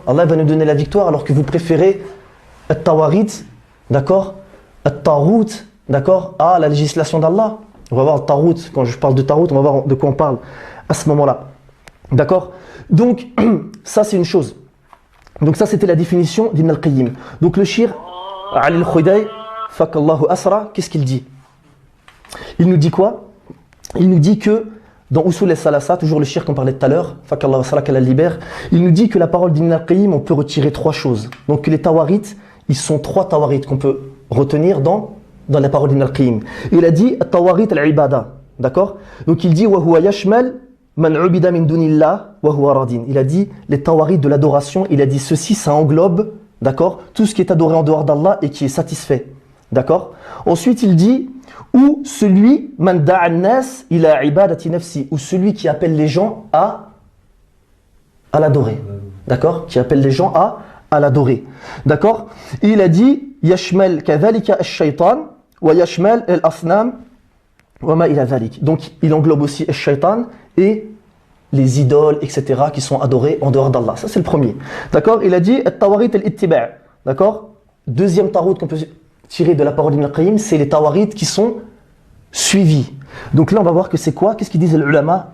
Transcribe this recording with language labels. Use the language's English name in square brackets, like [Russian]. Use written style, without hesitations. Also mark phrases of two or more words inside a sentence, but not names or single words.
[French] Allah va nous donner la victoire alors que vous préférez at-tawarit, d'accord? At-tarout, d'accord? À la législation d'Allah. On va voir at-tarout, quand je parle de tarout, on va voir de quoi on parle à ce moment-là. D'accord? Donc, ça c'est une chose. Donc ça c'était la définition d'Ibn al-Qayyim. Donc le shir, Ali al-Khudai, [Arabic] فك الله أسره, [French] qu'est-ce qu'il dit? Il nous dit quoi? Il nous dit que dans Usul al-Salasa, toujours le shir qu'on parlait tout à l'heure, [Arabic] فك الله أسره [French] qu'Allah libère, il nous dit que la parole d'Ibn al-Qayyim, on peut retirer 3 choses. Donc les tawarit, ils sont 3 tawarit qu'on peut retenir dans la parole d'Ibn al-Qayyim. Il a dit [Arabic] طواغيت العبادة, [French] d'accord? Donc il dit [Arabic] وهو يشمل من عبد من دون الله وهو راض. [French] Il a dit les tawarit de l'adoration, il a dit ceci, ça englobe, d'accord, tout ce qui est adoré en dehors d'Allah et qui est satisfait. D'accord? Ensuite, il dit ou celui [Arabic] من دعا الناس إلى عبادة نفسه, [French] ou celui qui appelle les gens à l'adorer. D'accord? Qui appelle les gens à l'adorer. D'accord? Il a dit [Arabic] يشمل كذلك الشيطان ويشمل الأصنام وما إلى ذلك. [French] Donc il englobe aussi ash-shaytan et les idoles, etc., qui sont adorées en dehors d'Allah. Ça c'est le premier. D'accord? Il a dit [Arabic] الطواغيت الاتباع'. [French] D'accord? Deuxième tarout qu'on peut tirer de la parole d'Ibn al-Qayyim, c'est les tawarit qui sont suivis. Donc là on va voir que c'est quoi? Qu'est-ce qu'ils disent les ulama?